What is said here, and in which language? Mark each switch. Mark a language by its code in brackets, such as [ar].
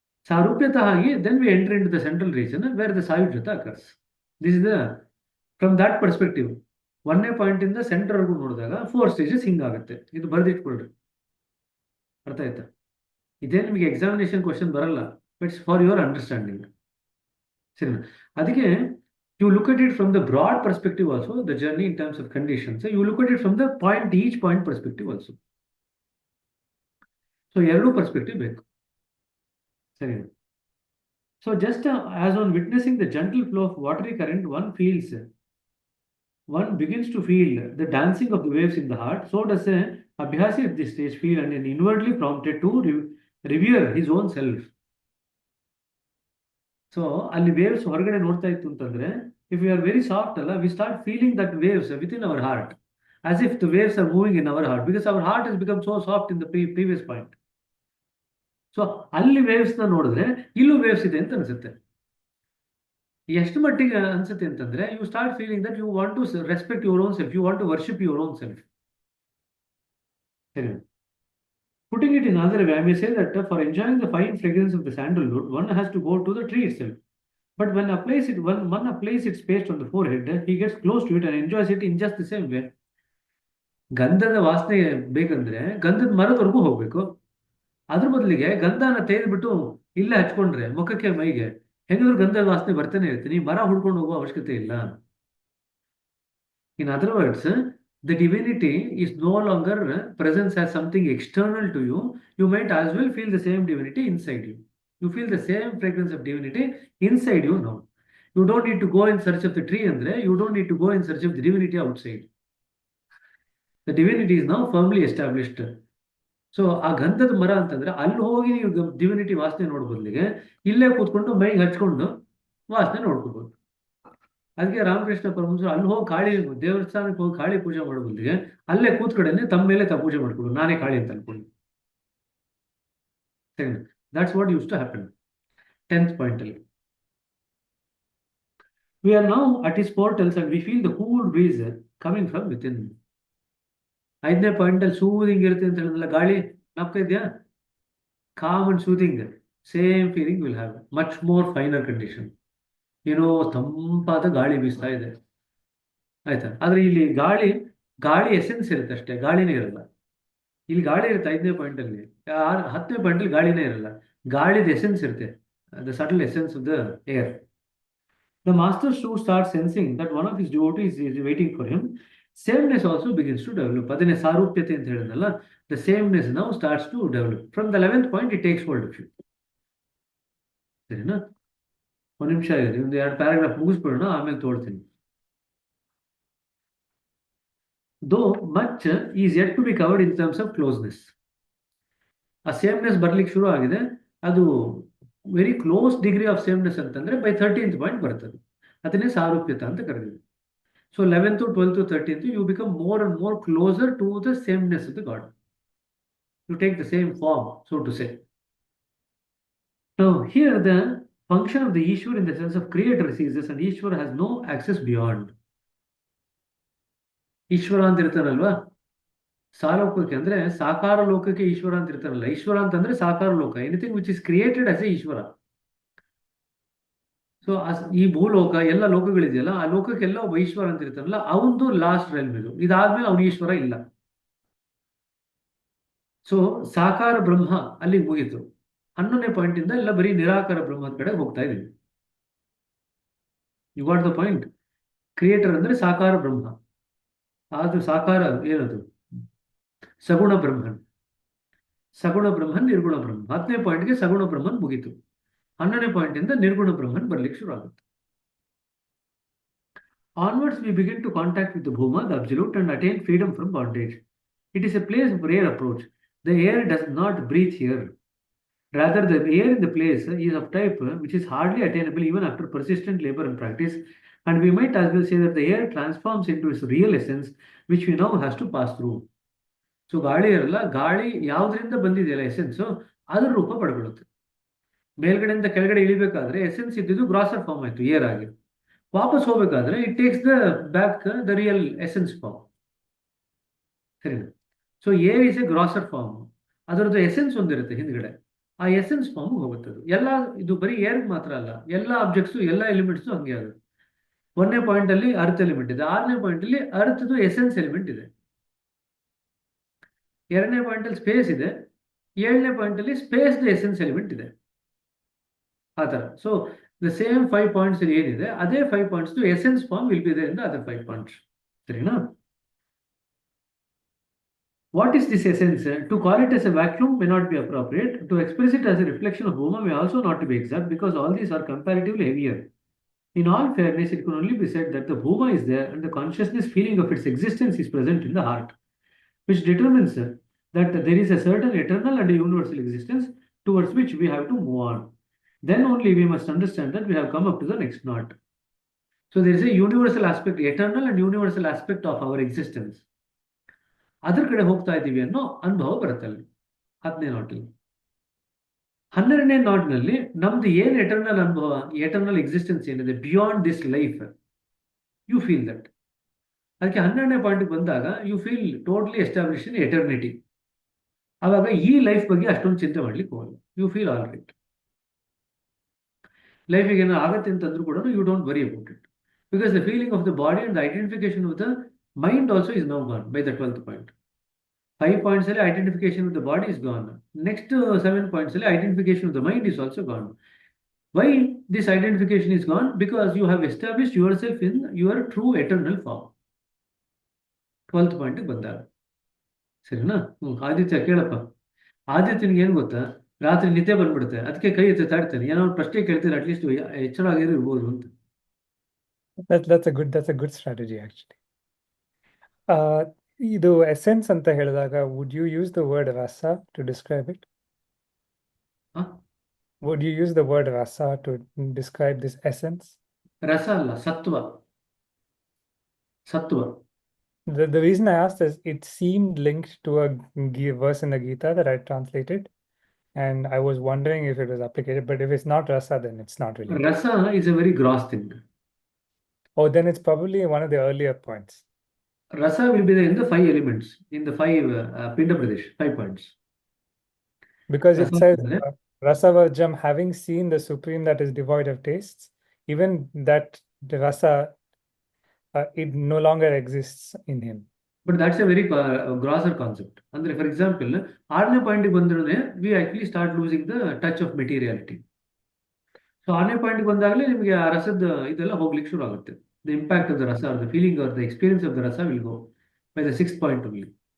[en] ಸಾರೂಪ್ಯತ ಆಗಿ then we enter into the central region where the ಸಾಯುಜ್ಯತ occurs. This is the from that perspective. [kn] 1ನೇ point ಇಂದ ಸೆಂಟರ್ವರೆಗೂ ನೋಡಿದಾಗ 4 stages ಹಿಂಗಾಗುತ್ತೆ. ಇದು ಬರೆದಿಟ್ಕೊಳ್ರಿ, ಅರ್ಥ ಆಯ್ತಾ? ಇದೇ ನಿಮಗೆ ಎಕ್ಸಾಮಿನೇಷನ್ ಕ್ವಶನ್ ಬರಲ್ಲ, [en] It's for your understanding. [kn] ಸರಿನಾ? [en] ಅದಕ್ಕೆ you look at it from the broad perspective also, the journey in terms of conditions. You look at it from the point, each point perspective also. [kn] So ಎರಡು perspective ಬೇಕು. ಸರಿ. [en] So just as on witnessing the gentle flow of watery current, one begins to feel the dancing of the waves in the heart. So does a abhyasi at this stage feel and inwardly prompted to revere his own self. [kn] So ಅಲ್ಲಿ waves ಹೊರಗಡೆ ನೋಡ್ತಾ ಇತ್ತು ಅಂತಂದ್ರೆ, [en] If you are very soft ಅಲ್ಲ, we start feeling that waves within our heart. as if the waves are moving in our heart, because our heart has become so soft in the previous point. [kn] So ಅಲ್ಲಿ ವೇವ್ಸ್ನ ನೋಡಿದ್ರೆ ಇಲ್ಲೂ waves ಇದೆ ಅಂತ ಅನ್ಸುತ್ತೆ. ಎಷ್ಟು ಮಟ್ಟಿಗೆ ಅನ್ಸುತ್ತೆ ಅಂತಂದ್ರೆ, [en] You start feeling that you want to respect your own self, you want to worship your own self. [kn] ಸರಿ. [en] Putting it in another way, I may say that for enjoying the fine fragrance of the sandalwood, one has to go to the tree itself. But when one applies its paste on the forehead, he gets close to it and enjoys it in just the same way. [kn] ಗಂಧದ ವಾಸನೆ ಬೇಕಂದ್ರೆ ಗಂಧದ ಮರದವರೆಗೂ ಹೋಗ್ಬೇಕು. ಅದ್ರ ಬದಲಿಗೆ ಗಂಧನ ತೆಗೆದ್ಬಿಟ್ಟು ಇಲ್ಲೇ ಹಚ್ಕೊಂಡ್ರೆ ಮುಖಕ್ಕೆ ಮೈಗೆ ಹೆಂಗಾದ್ರೂ ಗಂಧದ ವಾಸನೆ ಬರ್ತಾನೆ ಇರ್ತೀನಿ, ಮರ ಹುಡ್ಕೊಂಡು ಹೋಗೋ ಅವಶ್ಯಕತೆ ಇಲ್ಲ. [en] In other words, the divinity is no longer present as something external to you. You might as well feel the same divinity inside you. You feel the same fragrance of divinity inside you now. You don't need to go in search of the tree, andre. You don't need to go in search of the divinity outside. The divinity is now firmly established. [kn] So ಆ ಗಂಧದ ಮರ ಅಂತಂದ್ರೆ ಅಲ್ಲಿ ಹೋಗಿ ನೀವು divinity ವಾಸನೆ ನೋಡ್ಬೋದ್ಲಿಗೆ ಇಲ್ಲೇ ಕೂತ್ಕೊಂಡು ಮೈಗೆ ಹಚ್ಕೊಂಡು ವಾಸನೆ ನೋಡ್ಕೋಬಹುದು. ಅದಕ್ಕೆ ರಾಮಕೃಷ್ಣ ಪರಮಹಂಸರು ಅಲ್ಲಿ ಹೋಗಿ ಕಾಳಿ ದೇವಸ್ಥಾನಕ್ಕೆ ಹೋಗಿ ಕಾಳಿ ಪೂಜೆ ಮಾಡೋದ್ಲಿಗೆ ಅಲ್ಲೇ ಕೂತ್ಕಡೆನೆ ತಮ್ಮ ಮೇಲೆ ಪೂಜೆ ಮಾಡ್ಕೊಡು, ನಾನೇ ಕಾಳಿ ಅಂತ ಅನ್ಕೊಂಡು. [en] That's what use to happen. 10th point ಅಲ್ಲಿ we are now at his portals and we feel the cool breeze coming from within. [kn] 5ನೇ ಪಾಯಿಂಟ್ ಅಲ್ಲಿ ಸೂದಿಂಗ್ ಇರುತ್ತೆ ಅಂತ ಹೇಳಿದ್ರಲ್ಲ, ಗಾಳಿ ನಾಪ್ತಾ ಇದೆಯಾ? [en] Calm and soothing, same feeling will have much more finer condition. [kn] ಏನೋ ತಂಪಾದ ಗಾಳಿ ಬೀಸ್ತಾ ಇದೆ, ಆಯ್ತಾ? ಆದ್ರೆ ಇಲ್ಲಿ ಗಾಳಿ ಎಸೆನ್ಸ್ ಇರುತ್ತೆ ಅಷ್ಟೇ, ಗಾಳಿನೇ ಇರಲ್ಲ. ಇಲ್ಲಿ ಗಾಳಿ ಇರುತ್ತೆ 5ನೇ ಪಾಯಿಂಟ್ ಅಲ್ಲಿ. 10ನೇ ಪಾಯಿಂಟ್ ಅಲ್ಲಿ ಗಾಳಿನೇ ಇರಲ್ಲ, ಗಾಳಿದ ಎಸೆನ್ಸ್ ಇರುತ್ತೆ, [en] The subtle essence of the air. The master too starts sensing that one of his devotees is waiting for him. Sameness also begins to develop. [kn] ಅದನ್ನೇ ಸಾರೂಪ್ಯತೆ ಅಂತ ಹೇಳಿದ್ನಲ್ಲ, [en] the sameness now starts to develop. From the 11th point, it takes hold of you. [kn] ಸರಿನಾ? ಒಂದು ನಿಮಿಷ ಆಗಿದೆ, ಒಂದು 2 paragraph ಮುಗಿಸ್ಬಿಡೋಣ, ಆಮೇಲೆ ತೋಡ್ತೀನಿ. [en] Though much is yet to be covered in terms of closeness. [kn] ಆ ಸೇಮ್ನೆಸ್ ಬರ್ಲಿಕ್ಕೆ ಶುರು ಆಗಿದೆ, ಅದು ವೆರಿ ಕ್ಲೋಸ್ ಡಿಗ್ರಿ ಆಫ್ ಸೇಮ್ನೆಸ್ ಅಂತಂದ್ರೆ ಬೈ 13th ಪಾಯಿಂಟ್ ಬರ್ತದೆ. ಅದನ್ನೇ ಸಾರೂಪ್ಯತ ಅಂತ ಕರೆದಿದೆ. [en] So 11th, 12th, 13th, you become more and more closer to the sameness of the God. You take the same form, so to say. Now here the function of the Ishwar in the sense of creator ceases and Ishwar has no access beyond. [kn] Ishwara ಅಂತ ಇರ್ತಾನಲ್ವಾ ಸಾಲೋಕಕ್ಕೆ, ಅಂದ್ರೆ ಸಾಕಾರ ಲೋಕಕ್ಕೆ ಈಶ್ವರ ಅಂತ ಇರ್ತಾನಲ್ಲ. ಈಶ್ವರ ಅಂತಂದ್ರೆ ಸಾಕಾರ ಲೋಕ, [en] Anything which is created as a Ishwara. [kn] So ಈ ಭೂಲೋಕ ಎಲ್ಲ ಲೋಕಗಳಿದೆಯಲ್ಲ, ಆ ಲೋಕಕ್ಕೆಲ್ಲ ಒಬ್ಬ ಈಶ್ವರ ಅಂತ ಇರ್ತಾನಲ್ಲ, ಅವನದು ಲಾಸ್ಟ್ ರೆಲ್ಮ್ ಇದು. ಇದಾದ್ಮೇಲೆ ಅವನು ಈಶ್ವರ ಇಲ್ಲ. ಸೊ ಸಾಕಾರ ಬ್ರಹ್ಮ ಅಲ್ಲಿಗೆ ಮುಗೀತು. 11ನೇ ಪಾಯಿಂಟ್ ಇಂದ ಎಲ್ಲ ಬರೀ ನಿರಾಕಾರ ಬ್ರಹ್ಮದ ಕಡೆ ಹೋಗ್ತಾ ಇದೀವಿ. [en] You got the point. [kn] Creator ಅಂದ್ರೆ ಸಾಕಾರ ಬ್ರಹ್ಮ, ಅದು ಸಾಕಾರ ಏನದು? ಸಗುಣ ಬ್ರಹ್ಮನ್, ಸಗುಣ ಬ್ರಹ್ಮನ್, ನಿರ್ಗುಣ ಬ್ರಹ್ಮ. 10ನೇ ಪಾಯಿಂಟ್ಗೆ ಸಗುಣ ಬ್ರಹ್ಮನ್ ಮುಗೀತು. 11ನೇ ಪಾಯಿಂಟ್ ಇಂದ ನಿರ್ಗುಣ ಬ್ರಹ್ಮನ್ ಬರ್ಲಿಕ್ಕೆ ಶುರು ಆಗುತ್ತೆ. [en] Onwards we begin to contact with the Bhuma, the absolute, and attain freedom from bondage. It is a place of rare approach. The air does not breathe here. Rather, the air in the place is of type which is hardly attainable even after persistent labor and practice, and we might as well say that the air transforms into its real essence, which we now has to pass through. [kn] So ಗಾಳಿ ಇರಲ್ಲ, ಗಾಳಿ ಯಾವ್ದ್ರಿಂದ ಬಂದಿದೆಯಲ್ಲ essence, ಅದ್ರ ರೂಪ ಪಡ್ಕೊಳ್ಳುತ್ತೆ. ಮೇಲ್ಗಡೆಯಿಂದ ಕೆಳಗಡೆ ಇಳಿಬೇಕಾದ್ರೆ essence ಇದ್ದಿದ್ದು grosser form ಆಯ್ತು, ಏರ್ ಆಗಿ. ವಾಪಸ್ ಹೋಗ್ಬೇಕಾದ್ರೆ [en] It takes the back the real essence form. ಸರಿನಾ? So air is a grosser form, [kn] ಅದರದ್ದು ಎಸೆನ್ಸ್ ಒಂದಿರುತ್ತೆ ಹಿಂದ್ಗಡೆ, ಆ ಎಸೆನ್ಸ್ ಫಾರ್ಮ್ ಹೋಗುತ್ತದೆ. ಎಲ್ಲ ಇದು ಬರೀ ಏರ್ ಮಾತ್ರ ಅಲ್ಲ, ಎಲ್ಲ ಆಬ್ಜೆಕ್ಟ್ಸು ಎಲ್ಲ ಎಲಿಮೆಂಟ್ಸು ಹಂಗೆ ಆಗುತ್ತೆ. 1ನೇ ಪಾಯಿಂಟ್ ಅಲ್ಲಿ ಅರ್ತ್ ಎಲಿಮೆಂಟ್ ಇದೆ, 6ನೇ ಪಾಯಿಂಟ್ ಅಲ್ಲಿ ಅರ್ತ್ದು ಎಸೆನ್ಸ್ ಎಲಿಮೆಂಟ್ ಇದೆ, 2ನೇ ಪಾಯಿಂಟ್ ಅಲ್ಲಿ ಸ್ಪೇಸ್ ಇದೆ, 7ನೇ ಪಾಯಿಂಟ್ ಅಲ್ಲಿ ಸ್ಪೇಸ್ ಎಸೆನ್ಸ್ ಎಲಿಮೆಂಟ್ ಇದೆ. ಆ ತರ. [en] So the same 5 points ಏನಿದೆ, ಅದೇ 5 points essence form will be there in the other 5 points. [kn] ಸರಿನಾ? [en] What is this essence? To call it as a vacuum may not be appropriate. To express it as a reflection of Bhuma may also not be exact, because all these are comparatively heavier. In all fairness, it can only be said that the Bhuma is there and the consciousness feeling of its existence is present in the heart, which determines that there is a certain eternal and universal existence towards which we have to move on. Then only we must understand that we have come up to the next knot. So there is a universal aspect, eternal and universal aspect of our existence. [kn] ಅದ್ರ ಕಡೆ ಹೋಗ್ತಾ ಇದ್ದೀವಿ ಅನ್ನೋ ಅನುಭವ ಬರುತ್ತೆ ಅಲ್ಲಿ 10ನೇ ನಾಟಲ್ಲಿ. 12ನೇ ನಾಟ್ನಲ್ಲಿ ನಮ್ದು ಏನು ಎಟರ್ನಲ್ ಅನುಭವ, ಎಟರ್ನಲ್ ಎಕ್ಸಿಸ್ಟೆನ್ಸ್ ಏನಿದೆ [en] Beyond this life, you feel that. [kn] ಅದಕ್ಕೆ 12ನೇ ಪಾಯಿಂಟ್ಗೆ ಬಂದಾಗ [en] You feel totally establish in eternity. [kn] ಆವಾಗ ಈ ಲೈಫ್ ಬಗ್ಗೆ ಅಷ್ಟೊಂದು ಚಿಂತೆ ಮಾಡ್ಲಿಕ್ಕೆ ಹೋಗಲ್ಲ, [en] You feel all right. [kn] ಲೈಫಿಗೆ ಏನೋ ಆಗತ್ತೆ ಅಂತಂದ್ರೂ ಕೂಡ [en] You don't worry about it, because the feeling of the body and the identification of the mind also is now gone by the 12th point. 5 points ಅಲ್ಲಿ identification of the body is gone. Next 7 points ಅಲ್ಲಿ identification of the mind is also gone. Why this identification is gone? Because you have established yourself in your true eternal form. [kn] 12th point ಬಂದಾಗ ಸರಿನಾ? ಆದಿತ್ಯ ಕೇಳಪ್ಪ. ಆದಿತ್ಯನಿಗೆ ಏನು ಗೊತ್ತಾ, ರಾತ್ರಿ ನಿದ್ದೆ ಬಂದ್ಬಿಡುತ್ತೆ, ಅದಕ್ಕೆ ಕೈ ಎತ್ತಿ ತಾಡ್ತಾನೆ. ಏನೋ ಒಂದು ಪ್ರಶ್ನೆ ಕೇಳ್ತಾರೆ, ಅಟ್ಲೀಸ್ಟ್ ಎಚ್ಚರ ಆಗಿರೋ ಇರ್ಬೋದು ಅಂತ. [en] that's a good strategy actually. [kn] ಇದು ಎಸೆನ್ಸ್ ಅಂತ ಹೇಳಿದಾಗ [en] would you use the word rasa to describe it? ಹ? Would you use the word rasa to describe this essence? [kn] ರಸ ಅಲ್ಲ, ಸತ್ವ. ಸತ್ವ. [en] The reason I asked is it seemed linked to a verse in the Gita that I translated, and I was wondering if it was applicated, but if it's not rasa, then it's not really. Rasa is a very gross thing. Oh, then it's probably one of the earlier points. Rasa will be there in the 5 elements, in the 5 Pinda Pradesh, 5 points. Because it Rasa says, [kn] ಅಂದ್ರೆ [en] Rasavajam, having seen the supreme that is devoid of tastes, even that the rasa, it no longer exists in him. But that's a very grosser concept. ಅಂದ್ರೆ for example 6ನೇ ಪಾಯಿಂಟ್ಗೆ ಬಂದ್ರೆ we actually start losing the touch of materiality. [kn] So 6ನೇ ಪಾಯಿಂಟ್ಗೆ ಬಂದಾಗಲೇ ನಿಮಗೆ ಆ ರಸದ ಇದೆಲ್ಲ ಹೋಗ್ಲಿಕ್ಕೆ ಶುರು ಆಗುತ್ತೆ. [en] The impact of the rasa, the feeling or the experience of the rasa will go by the 6th point only.